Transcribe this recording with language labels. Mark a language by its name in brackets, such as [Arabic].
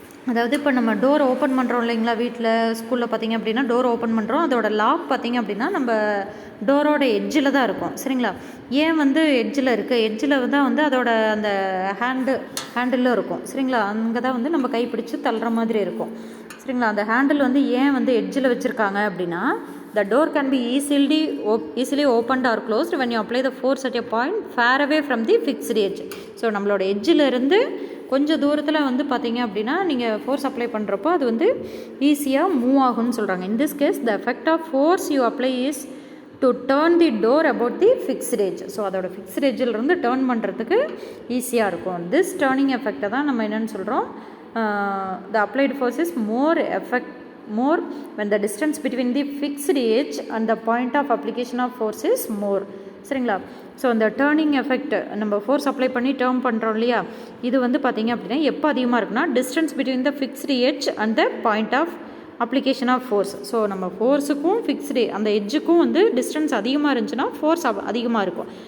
[Tamil] அதாவது இப்போ நம்ம டோர் ஓப்பன் பண்ணுறோம் இல்லைங்களா, வீட்டில் ஸ்கூலில் பார்த்திங்க அப்படின்னா டோர் ஓப்பன் பண்ணுறோம், அதோட லாக் பார்த்திங்க அப்படின்னா நம்ம டோரோட எட்ஜில் தான் இருக்கும். சரிங்களா. ஏன் வந்து எட்ஜில் இருக்குது, எட்ஜில் தான் வந்து அதோட அந்த ஹேண்டிலும் இருக்கும். சரிங்களா. அங்கே தான் வந்து நம்ம கைப்பிடிச்சு தள்ளுற மாதிரி இருக்கும். சரிங்களா. அந்த ஹேண்டில் வந்து ஏன் வந்து எட்ஜில் வச்சுருக்காங்க அப்படின்னா [English] the door can be easily opened or closed when you apply the force at a point far away from the fixed edge. [Tamil] So நம்மளோட எட்ஜில் இருந்து கொஞ்சம் தூரத்தில் வந்து பார்த்தீங்க அப்படின்னா நீங்கள் ஃபோர்ஸ் அப்ளை பண்ணுறப்போ அது வந்து ஈஸியாக மூவ் ஆகும்னு சொல்கிறாங்க. [English] In this case the effect of force you apply is to turn the door about the fixed edge. [Tamil] So அதோட ஃபிக்ஸ்ட் எட்ஜிலிருந்து டேர்ன் பண்ணுறதுக்கு ஈஸியாக இருக்கும். [English] this turning [Tamil] எஃபெக்டை தான் நம்ம என்னென்னு சொல்கிறோம், [English] The applied force is more when the distance between the fixed edge and the point of application of force is more. [Tamil] சரிங்களா. So அந்த டேர்னிங் எஃபெக்ட் நம்ம ஃபோர்ஸ் அப்ளை பண்ணி டேர்ன் பண்ணுறோம் இல்லையா, இது வந்து பார்த்திங்க அப்படின்னா எப்போ அதிகமாக இருக்குன்னா [English] Distance between the fixed edge and the point of application of force. [Tamil] So நம்ம ஃபோர்ஸுக்கும் ஃபிக்ஸ்டு அந்த எட்ஜுக்கும் வந்து டிஸ்டன்ஸ் அதிகமாக இருந்துச்சுன்னா ஃபோர்ஸ் அதிகமாக இருக்கும்.